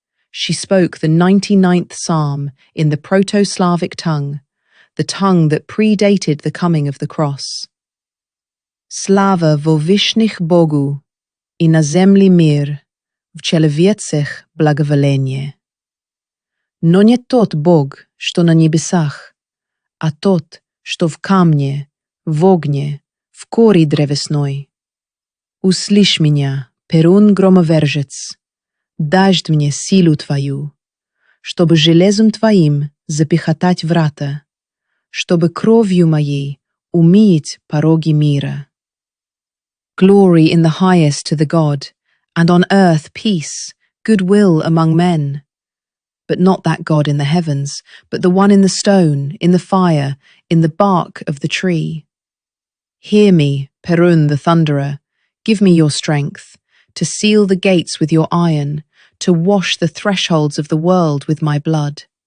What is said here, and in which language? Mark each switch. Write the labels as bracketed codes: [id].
[en] She spoke the 99th psalm in the Proto-Slavic tongue, the tongue that predated the coming of the cross. [cu] Slava vo vishnych Bogu, i na zemli mir, в человецах благоволение. [ru] Но не тот Бог, что на небесах, а тот, что в камне, в огне, в коре древесной. Услышь меня, Перун громовержец, дашь мне силу твою, чтобы железом твоим запихатать врата, чтобы кровью моей умыть пороги мира. [en] Glory in the highest to the God, and on earth peace, goodwill among men. But not that God in the heavens, but the one in the stone, in the fire, in the bark of the tree. Hear me, Perun the thunderer, give me your strength, to seal the gates with your iron, to wash the thresholds of the world with my blood.